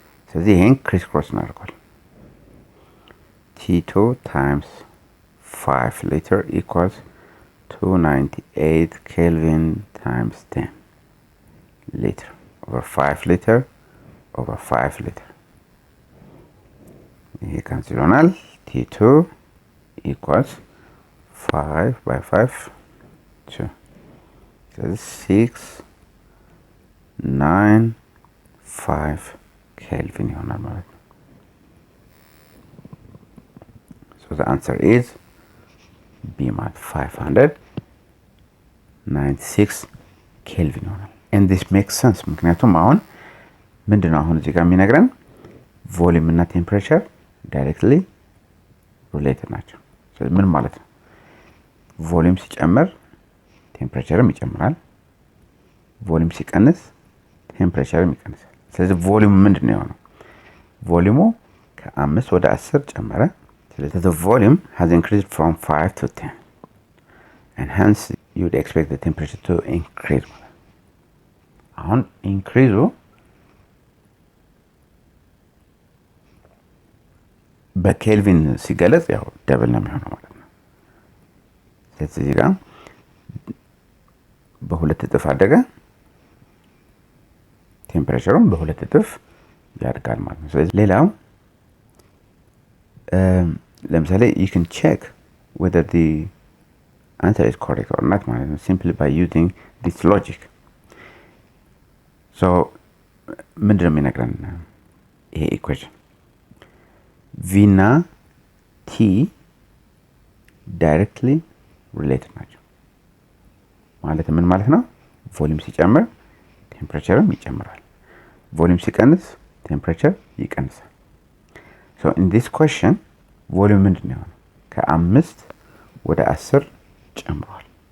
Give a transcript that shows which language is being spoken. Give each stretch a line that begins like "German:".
Amharic: ስለዚህ ይሄን ክሪስ ክሮስ እናደርጋለን።
English: T2 times 5 liter equals 298 Kelvin times 10 liter over 5 liter over 5 liter.
Amharic: ይሄ ካንስል ይሆናል።
English: T2 equals 5 by 5 2.
Amharic: ስለዚህ 6 9 5 Kelvin ይሆናል ማለት ነው።
English: so the answer is B
Amharic: ማለት 596 Kelvin ይሆናል።
English: and this makes sense
Amharic: ምክንያቱም አሁን ምንድነው አሁን እዚህ ጋር የሚነግረን ቮሊዩም እና ቴምፕሬቸር ዳይሬክትሊ ሪሌትድ ናቸው። ስለዚህ ምን ማለት ነው? ቮሊዩም ሲጨምር ቴምፕሬቸርም ይጨምራል። ቮሊዩም ሲቀንስ ቴምፕሬቸርም ይቀንሳል። ስለዚህ ቮሊዩም ምንድነው የሆነው? ቮሊዩሙ ከ5 ወደ 10 ጨመረ። ስለዚህ
English: the volume has increased from 5 to 10 and hence you would expect the temperature to increase.
Amharic: አሁን ኢንክሪዙ በኬልቪን ሲገለጽ ያው ደብል ነው የሚሆነው ማለት ነው። ስለዚህ እዚህ ጋር በሁለት እጥፍ አደገ፣ ቴምፕሬቸሩም በሁለት እጥፍ ያድጋል ማለት ነው። ስለዚህ ሌላው ለምሳሌ
English: you can check whether the answer is correct or not
Amharic: ማለት ነው
English: simply by using this logic so
Amharic: ምንድን ነው የሚነግረን ይሄ
English: equation v እና t directly related
Amharic: ናቸው ማለት ምን ማለት ነው ቮሊዩም ሲጨምር ቴምፕሬቸርም ይጨምራል ቮሊዩም ሲቀንስ ቴምፕሬቸር ይቀንሳል
English: so in this question
Amharic: ቮሊዩም ምንድን ነው ከ5 ወደ 10 ጨምሯል